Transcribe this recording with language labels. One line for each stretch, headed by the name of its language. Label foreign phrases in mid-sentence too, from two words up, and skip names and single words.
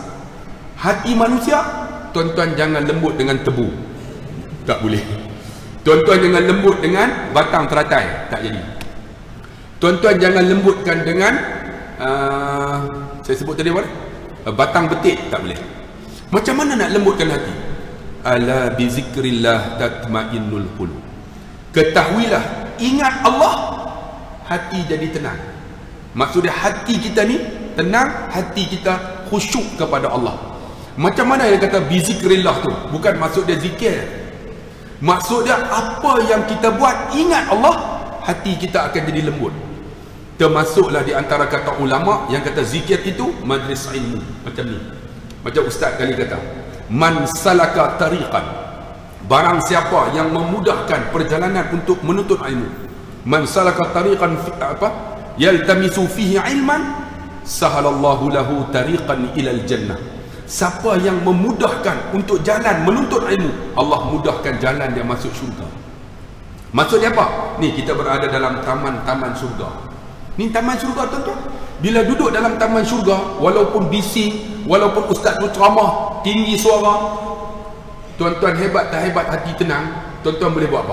Malay: Hati manusia, tuan-tuan jangan lembut dengan tebu. Tak boleh. Tuan-tuan jangan lembut dengan batang teratai. Tak jadi. Tuan-tuan jangan lembutkan dengan saya sebut tadi apa? Batang betik. Tak boleh. Macam mana nak lembutkan hati?
Arabic: ألا بذكر الله تطمئن القلوب.
Malay: Ketahuilah, ingat Allah, hati jadi tenang. Maksudnya hati kita ni tenang, hati kita khusyuk kepada Allah. Macam mana yang kata
Arabic: بذكر الله
Malay: tu? Bukan maksud dia zikir. Maksud dia apa yang kita buat, ingat Allah, hati kita akan jadi lembut. Termasuklah di antara kata ulama yang kata zikir itu majlis ilmu. Macam ni. Macam ustaz kali kata,
Arabic: من سلك طريقا,
Malay: barang siapa yang memudahkan perjalanan untuk menuntut ilmu,
Arabic: من سلك طريقا يلتمس فيه علما سهل الله له طريقا إلى الجنة.
Malay: Siapa yang memudahkan untuk jalan menuntut ilmu, Allah mudahkan jalan dia masuk syurga. Maksudnya apa? Ni kita berada dalam taman-taman syurga. Ni taman syurga, tuan-tuan. Bila duduk dalam taman syurga, walaupun bising, walaupun ustaz tu ceramah tinggi suara, tuan-tuan hebat tak hebat, hati tenang, tuan-tuan boleh buat apa?